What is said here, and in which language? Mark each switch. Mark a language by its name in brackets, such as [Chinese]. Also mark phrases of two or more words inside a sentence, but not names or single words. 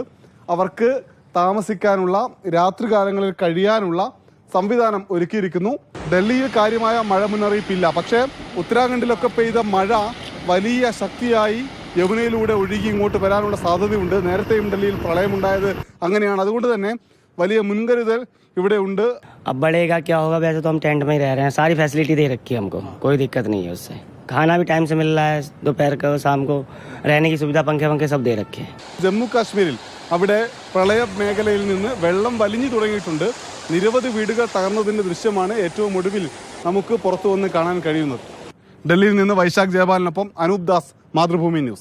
[Malayalam] അവർക്ക് താമസിക്കാനുള്ള, രാത്രികാലങ്ങളിൽ കഴിയാനുള്ള സംവിധാനം ഒരുക്കിയിരിക്കുന്നു. ഡൽഹിയിൽ കാര്യമായ മഴ മുന്നറിയിപ്പില്ല. പക്ഷേ ഉത്തരാഖണ്ഡിലൊക്കെ പെയ്ത മഴ വലിയ ശക്തിയായി യമുനയിലൂടെ ഒഴുകി ഇങ്ങോട്ട് വരാനുള്ള സാധ്യതയുണ്ട്. നേരത്തെയും ഡൽഹിയിൽ പ്രളയമുണ്ടായത് അങ്ങനെയാണ്. അതുകൊണ്ട് തന്നെ വലിയ മുൻകരുതൽ ഇവിടെ ഉണ്ട്. [Hindi] अब बढ़ेगा क्या होगा, वैसे तो हम टेंट में ही रह रहे हैं, सारी फैसिलिटी दे रखी है हमको, कोई दिक्कत नहीं है उससे। खाना भी टाइम से मिल रहा है, दोपहर को शाम को रहने की सुविधा, पंखे सब दे रखे हैं. [Malayalam] ജമ്മു കാശ്മീരിൽ അവിടെ പ്രളയ മേഖലയിൽ നിന്ന് വെള്ളം വലിഞ്ഞു തുടങ്ങിയിട്ടുണ്ട്. നിരവധി വീടുകൾ തകർന്നതിന്റെ ദൃശ്യമാണ് ഏറ്റവും ഒടുവിൽ നമുക്ക് പുറത്തു വന്ന് കാണാൻ കഴിയുന്നത്. ഡൽഹിയിൽ നിന്ന് വൈശാഖ് ജയപാലിനൊപ്പം അനൂപ് ദാസ്, മാതൃഭൂമി ന്യൂസ്.